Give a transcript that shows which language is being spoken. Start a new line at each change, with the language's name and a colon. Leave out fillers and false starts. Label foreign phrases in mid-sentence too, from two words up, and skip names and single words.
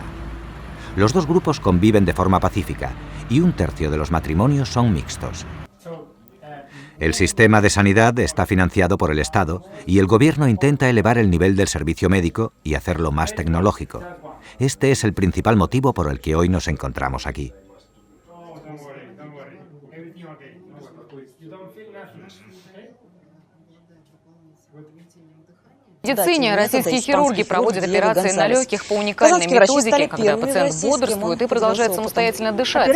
Spanish: Los dos grupos conviven de forma pacífica, y 1/3 de los matrimonios son mixtos. El sistema de sanidad está financiado por el Estado y el gobierno intenta elevar el nivel del servicio médico y hacerlo más tecnológico. Este es el principal motivo por el que hoy nos encontramos aquí.
Russian: В медицине российские хирурги проводят операции на легких по уникальной методике, когда пациент бодрствует и продолжает самостоятельно дышать.